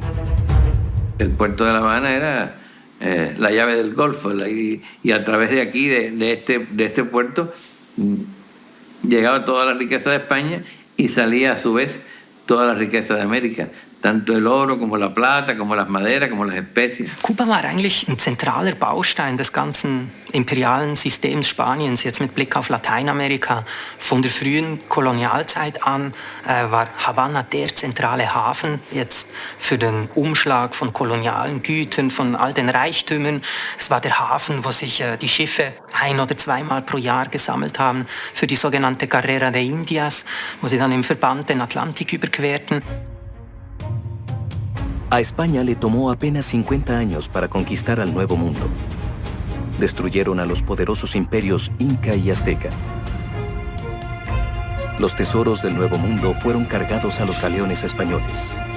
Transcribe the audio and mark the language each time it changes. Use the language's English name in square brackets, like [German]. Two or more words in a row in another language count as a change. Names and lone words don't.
[Spanish] El puerto de La Habana era la llave del Golfo y a través de aquí, de este puerto, llegaba toda la riqueza de España y salía a su vez toda la riqueza de América. tanto el oro como la plata, como las maderas, como las especies. [German] Kuba war eigentlich ein zentraler Baustein des ganzen imperialen Systems Spaniens, jetzt mit Blick auf Lateinamerika. Von der frühen Kolonialzeit an war Havanna der zentrale Hafen jetzt für den Umschlag von kolonialen Gütern, von all den Reichtümern. Es war der Hafen, wo sich die Schiffe ein- oder zweimal pro Jahr gesammelt haben für die sogenannte Carrera de Indias, wo sie dann im Verband den Atlantik überquerten. [Spanish] A España le tomó apenas 50 años para conquistar al Nuevo Mundo. Destruyeron a los poderosos imperios Inca y Azteca. Los tesoros del Nuevo Mundo fueron cargados a los galeones españoles.